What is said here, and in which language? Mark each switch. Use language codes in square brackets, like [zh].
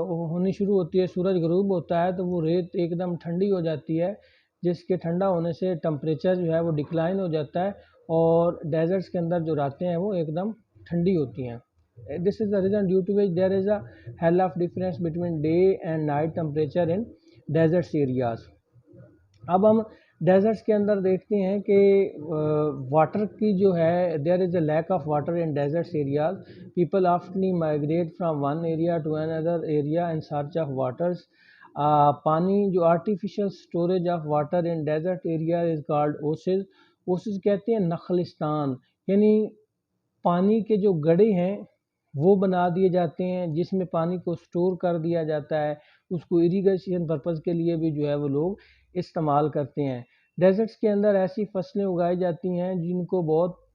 [ur] ہونی شروع ہوتی ہے، سورج غروب ہوتا ہے تو وہ ریت ایک دم ٹھنڈی ہو جاتی ہے، جس کے ٹھنڈا ہونے سے ٹمپریچر جو ہے وہ ڈکلائن ہو جاتا ہے اور ڈیزرٹس کے اندر جو راتیں ہیں وہ ایک دم ٹھنڈی ہوتی ہیں۔ [en] This is the reason due to which there is a hell of difference between day and night temperature in deserts areas. [ur] اب ہم ڈیزرٹس کے اندر دیکھتے ہیں کہ واٹر کی جو ہے [en] there is a lack of water in deserts areas. People often migrate from one area to another area in search of waters. [ur] پانی جو [en] artificial storage of water in desert area is called oases. [ur] oases کہتے ہیں نخلستان، یعنی پانی کے جو گڑھے ہیں وہ بنا دیے جاتے ہیں جس میں پانی کو سٹور کر دیا جاتا ہے، اس کو اریگیشن پرپز کے لیے بھی جو ہے وہ لوگ استعمال کرتے ہیں۔ ڈیزرٹس کے اندر ایسی فصلیں اگائی جاتی ہیں جن کو بہت